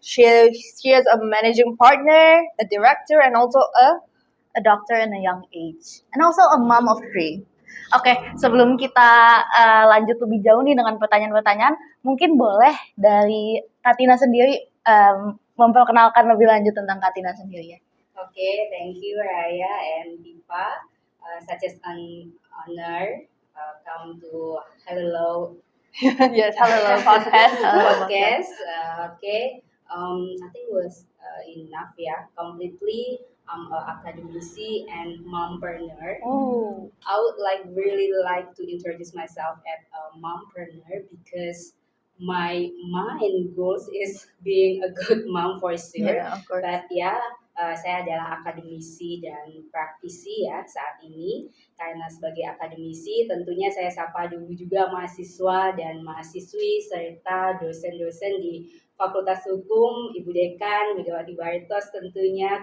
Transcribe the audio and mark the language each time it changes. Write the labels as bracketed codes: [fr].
[en] She is a managing partner, a director, and also a doctor in a young age, and also a mom of three. [id] Oke, sebelum kita lanjut lebih jauh nih dengan pertanyaan-pertanyaan, mungkin boleh dari Katina sendiri memperkenalkan lebih lanjut tentang Katina sendiri ya. [en] Okay, thank you Raya and Diva. Such as an honor come to Hello. Yes, Hello podcast. Podcast. Okay. I think it was enough. Yeah, completely. I'm an academician and mompreneur. Oh, I would really like to introduce myself as a mompreneur because my main goals is being a good mom for sure. yeah, of course. [id] But ya, saya adalah akademisi dan praktisi ya saat ini. Karena sebagai akademisi, tentunya saya sapa dulu juga mahasiswa dan mahasiswi serta dosen-dosen di Fakultas Hukum, Ibu Dekan, Megawati Bartos tentunya.